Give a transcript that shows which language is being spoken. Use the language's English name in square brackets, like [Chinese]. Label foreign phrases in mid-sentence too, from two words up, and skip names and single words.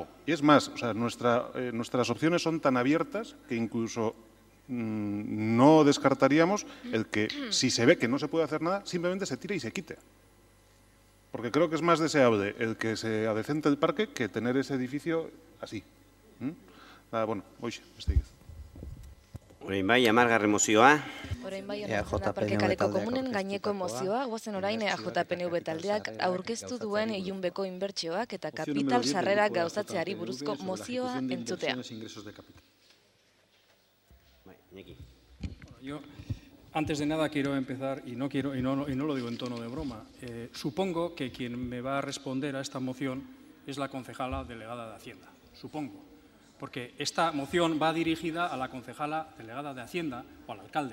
[Spanish] Y es más, o sea, nuestras opciones son tan abiertas que incluso no descartaríamos el que, si se ve que no se puede hacer nada, simplemente se tire y se quite. Porque creo que es más deseable el que se adecente el parque que tener ese edificio así. [Basque] Bueno, hoxe, besterik ez. Orain bai, amargarren mozioa. Orain bai, onartzen da Parke Kaleko Komunen gaineko mozioa, guazen orain AJPNV taldeak aurkeztu duen ilunbeko inbertsioak eta kapital sarrerak gauzatzeari buruzko mozioa entzutea. [Spanish] Yo, antes de nada, quiero empezar, y no lo digo en tono de broma, supongo que quien me va a responder a esta moción es la concejala delegada de Hacienda. Supongo. Porque esta moción va dirigida a la concejala delegada de Hacienda o al alcalde.